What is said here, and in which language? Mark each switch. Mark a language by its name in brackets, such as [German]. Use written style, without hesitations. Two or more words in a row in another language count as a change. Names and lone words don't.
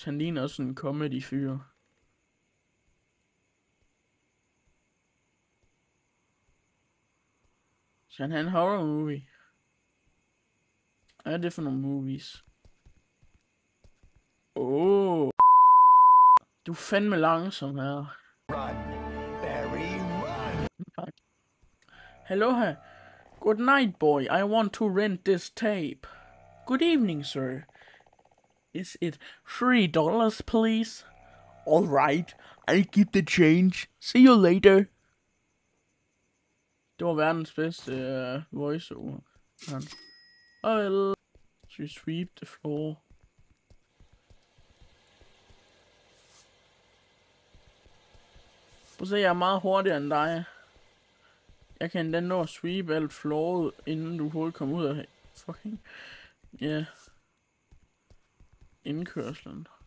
[Danish] Han ligner også en comedy fyr. Skal han have en [English] horror movie? [Danish] Hvad er det for nogle movies? Du er fandme langsom her. [English] Run, Barry, run! Hello her. Good night, boy. I want to rent this tape. Good evening, sir. Is it $3, please? All right. I'll give the change. See you later. [Danish] Det var verdens bedste voiceover. [English] Well, she sweep the floor. [Danish] Prøv at se, jeg er meget hurtigere end dig. Jeg kan endda nå at sweep alt flooret, inden du overhovedet kommer ud af fucking... Ja. Indkørslen.